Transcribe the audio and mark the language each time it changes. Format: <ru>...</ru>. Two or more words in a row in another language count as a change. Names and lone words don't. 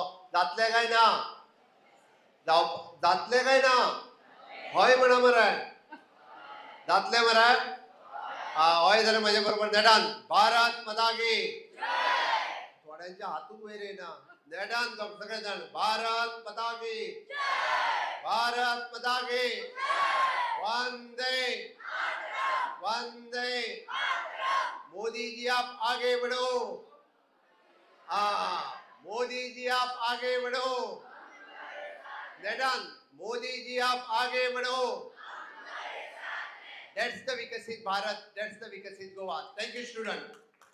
<kok>जातले काय ना? जातले काय ना? हय म्हणा मरे. जातले मरे? हय जाल्यार माझ्या बरोबर नेटान</kok> <hi>भारत माता की.</hi> <kok>थोड्यांच्या हातून वयर येना. नेटान सगळे जाण</kok> <hi>भारत माता की. भारत माता की. वंदे वंदे. मोदी जी आप आगे बढ़ो. मोदी जी आप आगे बढ़ो. नेटान मोदी जी आप आगे बढ़ो.</hi> <en>That's the Vikasit Bharat. That's the Vikasit Goa. Thank you, student.</en>